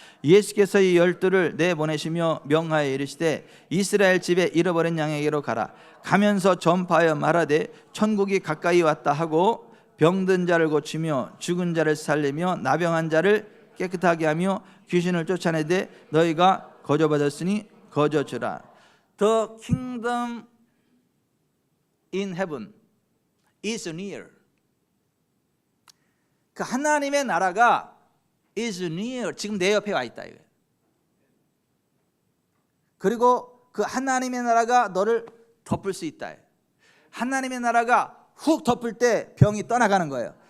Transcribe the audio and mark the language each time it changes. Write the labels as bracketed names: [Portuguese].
[Korean] 예수께서 이 12를 내보내시며 명하여 이르시되 이스라엘 집에 잃어버린 양에게로 가라. 가면서 전파하여 말하되 천국이 가까이 왔다 하고 병든 자를 고치며 죽은 자를 살리며 나병한 자를 깨끗하게 하며 귀신을 쫓아내되 너희가 거저받았으니 거저주라. [English] The kingdom in heaven is near. [Korean] 그 하나님의 나라가 [English] is near, [Korean] 지금 내 옆에 와 있다 이거예요. 그리고 그 하나님의 나라가 너를 덮을 수 있다. 하나님의 나라가 훅 덮을 때 병이 떠나가는 거예요.